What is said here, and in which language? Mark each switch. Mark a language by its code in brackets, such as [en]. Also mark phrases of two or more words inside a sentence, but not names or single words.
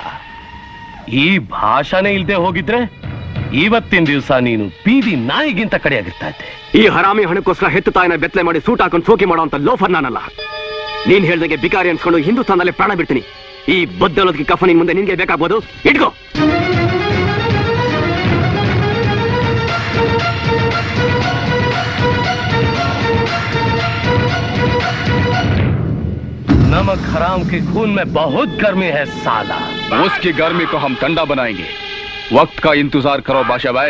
[kn] ಈ ಭಾಷಾನೇ ಇಲ್ದೆ ಹೋಗಿದ್ರೆ ಇವತ್ತಿನ ದಿವಸ ನೀನು ಬೀದಿ ನಾಯಿಗಿಂತ ಕಡೆಯಾಗಿರ್ತಾ ಇದ್ದೆ. ಈ ಹರಾಮಿ ಹಣಕ್ಕೋಸ್ಕರ ಹೆತ್ತು ತಾಯಿನ ಬೆತ್ತಲೆ ಮಾಡಿ ಸೂಟ್ ಹಾಕೊಂಡು ಸೋಕಿ ಮಾಡುವಂತ ಲೋಫರ್ ನಾನಲ್ಲ. ನೀನ್ ಹೇಳ್ದಂಗೆ ಬಿಕಾರಿ ಅನ್ಸ್ಕೊಂಡು ಹಿಂದೂಸ್ತಾನದಲ್ಲೇ ಪ್ರಾಣ ಬಿಡ್ತೀನಿ. ಈ ಬದ್ದಲೋದಕ್ಕೆ ಕಫ ನಿನ್ ಮುಂದೆ ನಿನ್ಗೆ ಬೇಕಾಗ್ಬೋದು, ಇಟ್ಕೋ. [hi] नमक हराम के खून में बहुत गर्मी है साला. उसकी गर्मी को हम ठंडा बनाएंगे. वक्त का इंतजार करो बादशाह भाई.